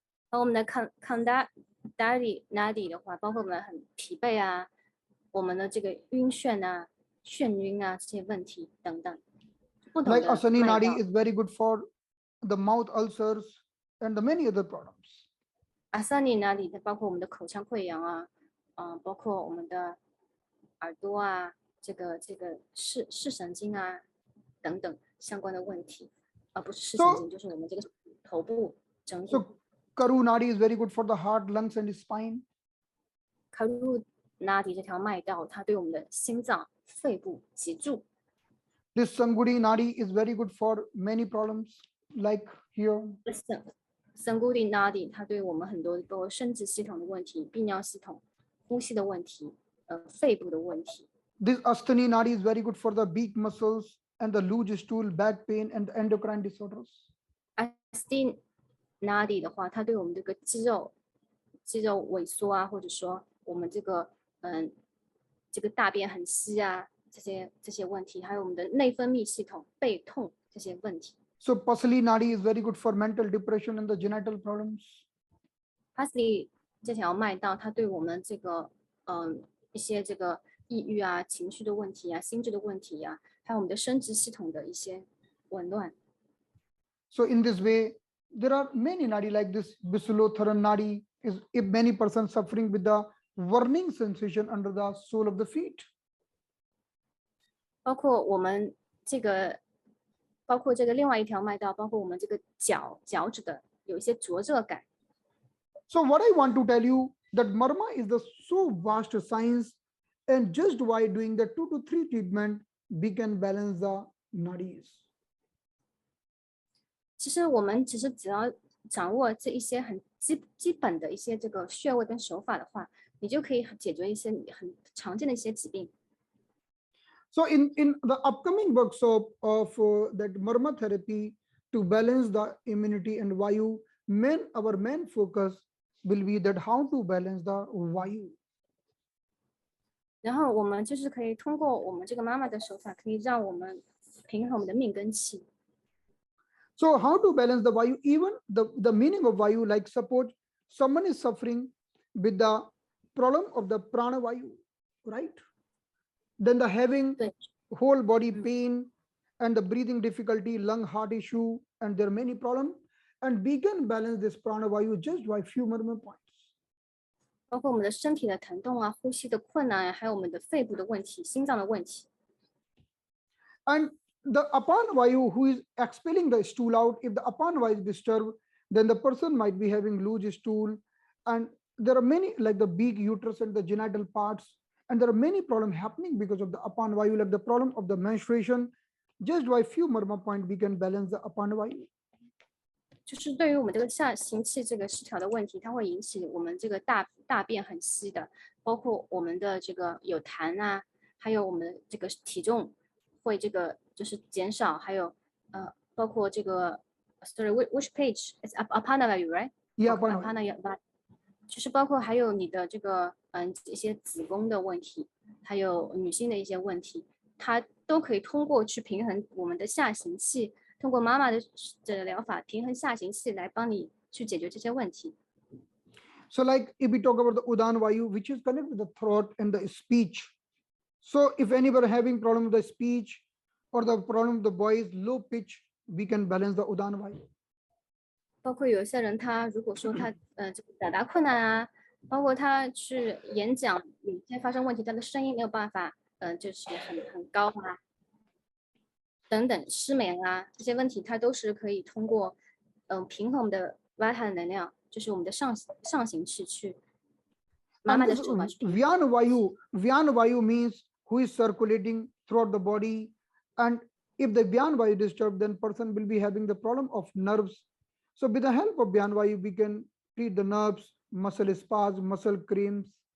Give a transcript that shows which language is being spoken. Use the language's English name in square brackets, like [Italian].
[Chinese] 而我们的Nadi 的话，包括我们很疲惫啊，我们的这个晕眩啊、眩晕啊这些问题等等。 [English] Like Asani nadi is very good for the mouth ulcers and the many other problems. [Chinese] Asani Nadi 包括我们的口腔溃疡啊，包括我们的耳朵啊，这个视神经啊等等相关的问题，不是视神经，就是我们这个头部整体。 [English] So Karu nadi is very good for the heart, lungs, and spine. [Chinese] Karu Nadi 这条脉道，它对我们的心脏、肺部、脊柱。 [English] This Sangudi Nadi is very good for many problems like here. [Chinese] Sangudi Nadi 它对我们很多包括生殖系统的问题、泌尿系统、呼吸的问题、肺部的问题。 [English] This Asthani Nadi is very good for the beak muscles and the loose stool, back pain, and the endocrine disorders. [Chinese] Asthma Nadi 的话，它对我们这个肌肉萎缩啊，或者说我们这个这个大便很稀啊，这些问题，还有我们的内分泌系统、背痛这些问题。 [English] So Pasali Nadi is very good for mental depression and the genital problems. [Chinese] Pasali 这条脉道，它对我们这个一些这个抑郁啊、情绪的问题啊、心智的问题啊，还有我们的生殖系统的一些紊乱。 [English] So in this way, there are many nadi like this. Bisulotharan Nadi is if many persons suffering with the burning sensation under the sole of the feet. [Chinese] 包括我们这个，包括这个另外一条脉道，包括我们这个脚趾的有一些灼热感。 [English] So what I want to tell you that Marma is the so vast science, and just by doing the 2 to 3 treatment, we can balance the nadis. [Chinese] 其实我们只要掌握这一些很基本的一些这个穴位跟手法的话，你就可以解决一些很常见的一些疾病。 [English] So in the upcoming workshop of that Marma therapy to balance the immunity and Vayu, our main focus will be that how to balance the Vayu. [Chinese] 然后我们就是可以通过我们这个妈妈的手法，可以让我们平衡我们的命根气。 [English] So how to balance the Vayu? Even the meaning of Vayu, like suppose someone is suffering with the problem of the prana Vayu, right? Then the having whole body pain and the breathing difficulty, lung, heart issue, and there are many problems. And we can balance this prana Vayu just by few Marma points. [Chinese] 包括我们的身体的疼痛啊、呼吸的困难啊，还有我们的肺部的问题、心脏的问题。 [English] And the Apan Vayu who is expelling the stool out, if the Apan Vayu is disturbed, then the person might be having loose stool. And there are many like the big uterus and the genital parts. And there are many problems happening because of the Apan Vayu, like the problem of the menstruation. Just by few Marma points, we can balance the Apan Vayu. [Chinese] 就是对于我们这个下行气这个失调的问题，它会引起我们这个大便很稀的，包括我们的这个有痰啊，还有我们的这个体重会这个就是减少，还有包括这个 [English] sorry which page it's Apana Vayu right? Yeah, [Chinese] Apana Vayu 就是包括还有你的这个一些子宫的问题，还有女性的一些问题，它都可以通过去平衡我们的下行气。通过妈妈的疗法平衡下行气来帮你去解决这些问题。 [English] So like if we talk about the Udan Vayu, which is connected with the throat and the speech. So if anybody having problem with the speech or the problem with the voice, low pitch, we can balance the Udan Vayu. [Chinese] 包括有些人他如果说他这个表达困难啊，包括他去演讲有些发生问题，他的声音没有办法就是很高啊。等等失眠啊这些问题，它都是可以通过平衡我们的 Vata 能量，就是我们的上行气去慢慢的手法去。 [English] Vyan Vayu means who is circulating throughout the body, and if the Vyan Vayu disturbed, then person will be having the problem of nerves. So with the help of Vyan Vayu, we can treat the nerves, muscle spasms, muscle cramps.